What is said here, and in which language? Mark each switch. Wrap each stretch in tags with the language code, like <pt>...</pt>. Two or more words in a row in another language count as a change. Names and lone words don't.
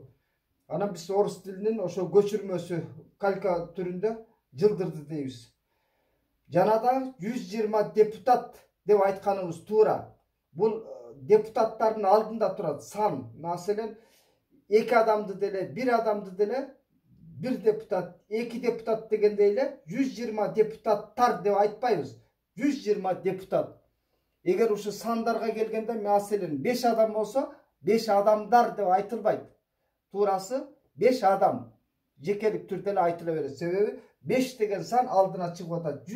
<ky>Анан биз орус тилинин ошо көчүрмөсү калька түрүндө жылдырды дейбиз. Жанада 120 депутат деп айтканыбыз туура. Бул депутаттардын алдында турат сан. Маселен, 2 адамды деле, 1 адамды деле бир депутат, 2 депутат дегендейле 120 депутаттар деп айтпайбыз. 120 депутат. Эгер ушу сандарга келгенде, маселен 5 адам болсо, 5 адамдар деп айтылбайт. Туурасы 5 адам. Жекелик түрдө эле айтыла берет. Себеби 5 деген сан алдына чыгып атат.</ky>